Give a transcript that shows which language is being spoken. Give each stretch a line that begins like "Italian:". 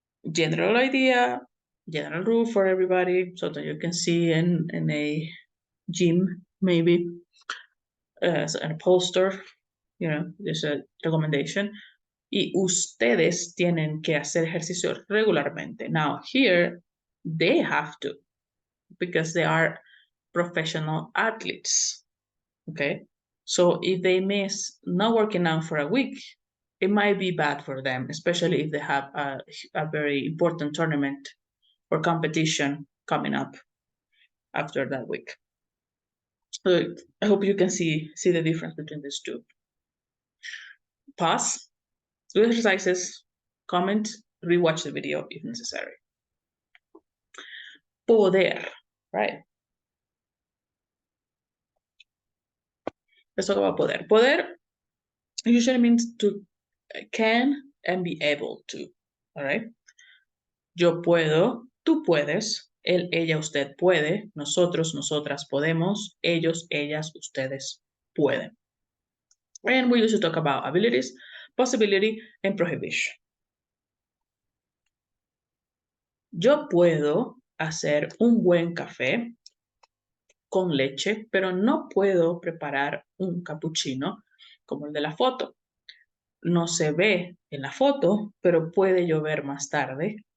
English: General idea, general rule for everybody, so that you can see in a gym, maybe, as a poster, there's a recommendation.
Spanish: Y ustedes tienen que hacer ejercicio regularmente.
English: Now, here, they have to, because they are professional athletes, okay? So if they miss not working out for a week, it might be bad for them, especially if they have a very important tournament or competition coming up after that week. So I hope you can see the difference between these two. Pause, do exercises, comment, rewatch the video if necessary. Poder, right? Let's talk about poder. Poder usually means to can and be able to, all right?
Spanish: Yo puedo, tú puedes, él, ella, usted puede, nosotros, nosotras podemos, ellos, ellas, ustedes pueden.
English: And we usually talk about abilities, possibility, and prohibition.
Spanish: Yo puedo hacer un buen café con leche, pero no puedo preparar un cappuccino como el de la foto. No se ve en la foto, pero puede llover más tarde.